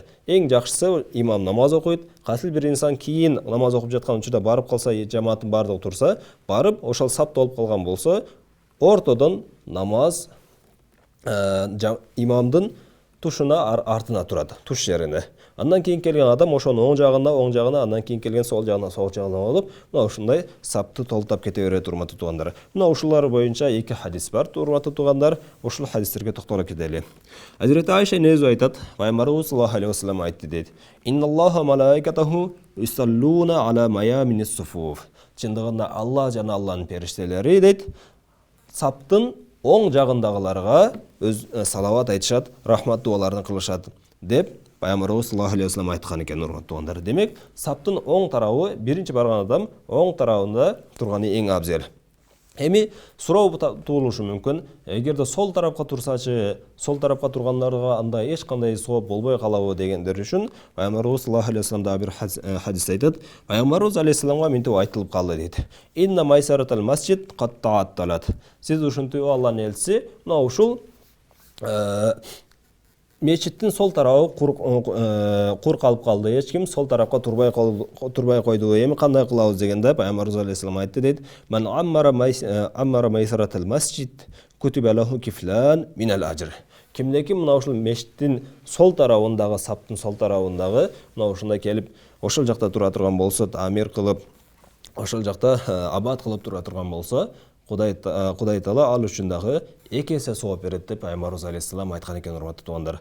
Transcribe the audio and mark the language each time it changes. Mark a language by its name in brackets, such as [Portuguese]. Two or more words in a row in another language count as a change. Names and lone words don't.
[Kyrgyz] Эң жакшысы имам намаз окуйт. Кайсыл бир инсан кийин намаз окуп жаткан учурда барып калса, жамааттын бардыгы турса, барып ошол сап толуп калган болсо, ортодон намаз имамдын тушуна артына турат, туш жерине. Андан кийин келген адам ошонун оң жагына, андан кийин келген сол жагына болуп, мына ушундай сапты толтап кете берет, урматтуу туугандар. Мына ушулар боюнча 2 хадис бар, урматтуу туугандар. Ушул хадистерге токтолуп кетели. Азирет Айша энебиз айтат, Пайгамбарыбыз [Arabic] صلى الله عليه وسلم [Kyrgyz] айтты дейт: [Arabic] "إن الله وملائكته يصلون على ميامن الصفوف." [Kyrgyz] Чындыгында Алла жана Алланын периштелери дейт, саптын оң жагындагыларга салават айтышат, рахмат дуаларын кылышат деп Пайгамбарыбыз [Arabic] صلى الله عليه وسلم [Kyrgyz] айткан экен, урматтуу туугандар. Демек, саптын оң тарабы, биринчи барган адам оң тарабында турганы эң абзел. Эми суроо туулушу мүмкүн, эгерде сол тарапка турсачы, сол тарапка тургандарга анда эч кандай сооп болбой калабы дегендер үчүн Пайгамбарыбыз [Arabic] صلى الله عليه وسلم [Kyrgyz] да бир хадис айтат. Пайгамбарыбыз алейхиссаламга мынтип айтылып калды дейт: [Arabic] "إن ميسرة المسجد قد تعطلت." [Kyrgyz] Сиз ушинтип Алланын элчиси, мына ушул мечиттин сол тарабы кур калып калды. Эч ким сол тарапка турбай койду. Эми кандай кылабыз дегенде Пайгамбарыбыз алейхиссалам айтты дейт: [Arabic] "من عمر ميسرة المسجد كتب له كفلان من الأجر." [Kyrgyz] Кимде-ким мына ушул мечиттин сол тарабындагы, саптын сол тарабындагы мына ушундай келип, ошол жакта тура турган болсо, тамир кылып, ошол жакта абад кылып тура турган болсо, Кудай Таала ал үчүн дагы 2 эсе сооп берет деп Пайгамбарыбыз алейхиссалам айткан экен, урматтуу туугандар.